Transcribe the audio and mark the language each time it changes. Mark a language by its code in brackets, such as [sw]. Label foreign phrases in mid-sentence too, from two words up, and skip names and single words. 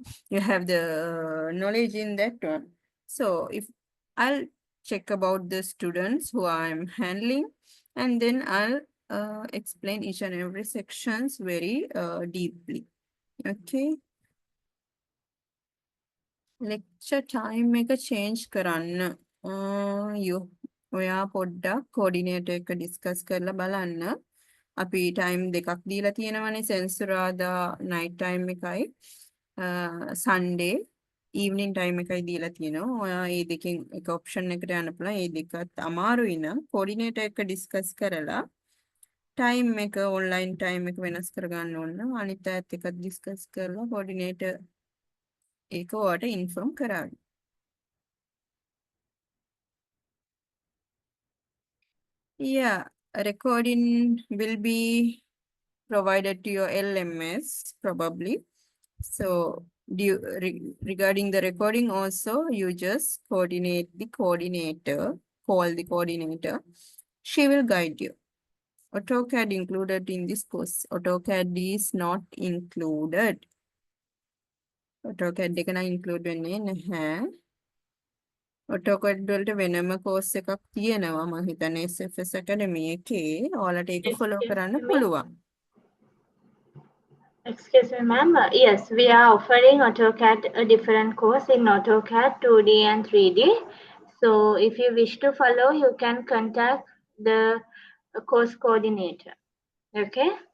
[en] You have the knowledge in that one. So if I'll check about the students who I'm handling, and then I'll explain each and every sections very deeply. [si] Okay. [en] Lecture time [si] එක change කරන්න. ඔයා පොඩ්ඩක් coordinator එක discuss කරලා බලන්න. අපි time දෙකක් දීලා තියෙනවනේ සෙන්සුරාදා [en] night time [si] එකයි [en] Sunday evening time [si] එකයි දීලා තියෙනවා. ඔයා මේ දෙකෙන් එක option එකට යන්න පුළුවන්. මේ දෙකත් අමාරුයි නම් coordinator එක discuss කරලා time එක [en] online time [si] එක වෙනස් කරගන්න ඕන. අනිත් අයත් එක්ක discuss කරලා coordinator ඒක ඔයාට inform කරන්න. [en] Yeah, a recording will be provided to your LMS probably. So regarding the recording also, you just coordinate the coordinator, call the coordinator. She will guide you. AutoCAD included in this course. AutoCAD is not included. [si] AutoCAD එක නම් include වෙන්නේ නැහැ. AutoCAD වලට වෙනම course එකක් තියෙනවා මම හිතන්නේ SFS Academy එකේ. ඔයාලට ඒක follow [en] Excuse [si] කරන්න [en] me. [si] පුළුවන්. [en] Excuse me, ma'am. Yes, we are offering AutoCAD a different course in AutoCAD 2D and 3D. So if you wish to follow, you can contact the course coordinator. Okay?